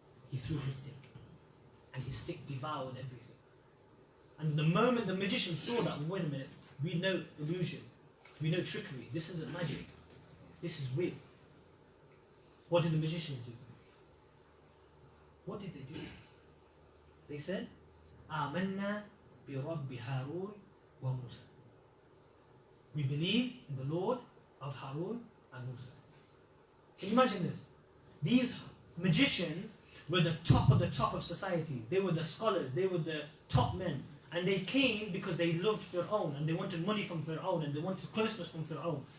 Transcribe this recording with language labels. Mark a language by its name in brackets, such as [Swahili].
[English] He threw his stick, and his stick devoured everything. And the moment the magicians saw that, wait a minute, we know illusion, we know trickery, this isn't magic, this is real. What did the magicians do? What did they do? They said, [Arabic] آمنا برب هارون وموسى. [English] We believe in the Lord of Harun and Musa. Can you imagine this? These magicians were the top of society. They were the scholars, they were the top men. And they came because they loved Fir'aun and they wanted money from Fir'aun and they wanted closeness from Fir'aun.